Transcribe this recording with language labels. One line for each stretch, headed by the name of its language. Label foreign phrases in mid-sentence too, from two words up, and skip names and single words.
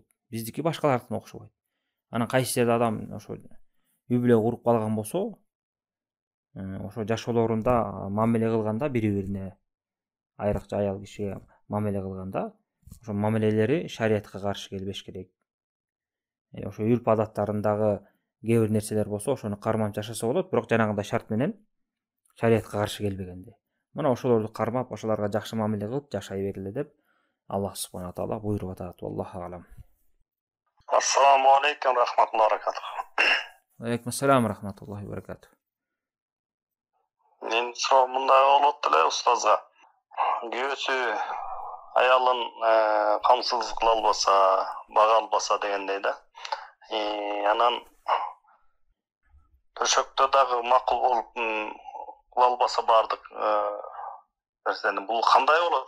Kyrgyz: Биздики башкалардын окшобойт. Анан кайсы жерде адам ошо үй бүлө куруп калган болсо, ошо жашоолорунда мамиле кылганда бири-бирине айрыкча аял кишиге мамиле кылганда, ошо мамилелери шариатка каршы келбеш керек. Ошо үрп адаттарындагы кээ бир нерселер болсо, ошону кармап жашаса болот, бирок жанагындай шарт менен шариатка каршы келбегенде. Мына ошолорду кармап, ошолорго жакшы мамиле кылып жашай бергиле деп Аллах
Arabic: سبحانه وتعالى
Kyrgyz: буйруп атат.
Arabic: الله أعلم. السلام عليكم ورحمة الله وبركاته. وعليكم السلام ورحمة الله وبركاته.
Kyrgyz: Мен суроо мындай болот эле устазга. Күйөөсү аялын камсыз кыла албаса, бага албаса дегендей да. Анан төшөктө дагы макул болуп кыла албаса баардык нерсени бул кандай болот?